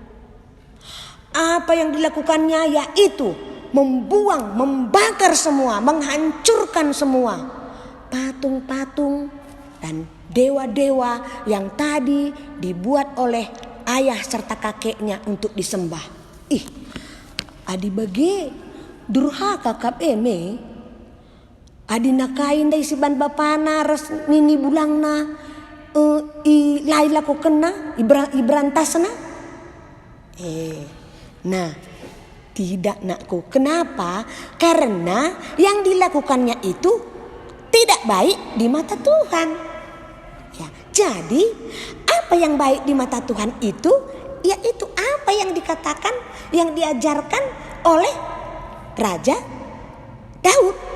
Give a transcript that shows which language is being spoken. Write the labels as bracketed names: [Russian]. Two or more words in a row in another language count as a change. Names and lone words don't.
[Indonesian] Apa yang dilakukannya yaitu membuang, membakar semua, menghancurkan semua patung-patung dan dewa-dewa yang tadi dibuat oleh ayah serta kakeknya untuk disembah. [Batak Karo] Adi bagi durhaka kap eme, adi nakain dari si ban bapana res nini bulangna, i laila ko kena ibrantasna. [Indonesian] Nah, tidak nakku. Kenapa? Karena yang dilakukannya itu tidak baik di mata Tuhan. Ya, jadi apa yang baik di mata Tuhan itu, yaitu apa yang dikatakan, yang diajarkan oleh Raja Daud.